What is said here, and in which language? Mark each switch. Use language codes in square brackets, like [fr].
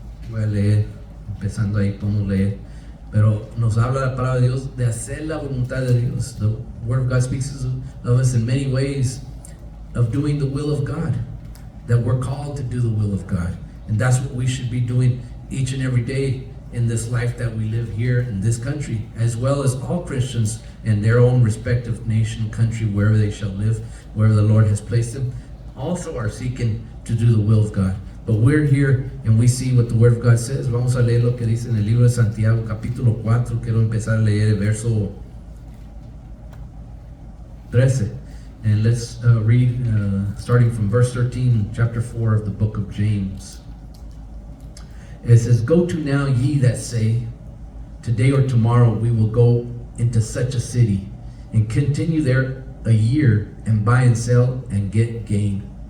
[es] Voy a leer, empezando ahí podemos leer. Pero nos habla la palabra de Dios de hacer la voluntad de Dios. [en] The word of God speaks of us in many ways of doing the will of God. That we're called to do the will of God. And that's what we should be doing each and every day in this life that we live here in this country, as well as all Christians in their own respective nation, country, wherever they shall live, wherever the Lord has placed them, also are seeking to do the will of God. But we're here and we see what the Word of God says. [es] Vamos a leer lo que dice en el libro de Santiago, capítulo 4. Quiero empezar a leer el verso 13. [en] And let's read starting from verse 13, chapter 4 of the book of James. It says, "Go to now, ye that say, today or tomorrow we will go into such a city, and continue there a year, and buy and sell, and get gain.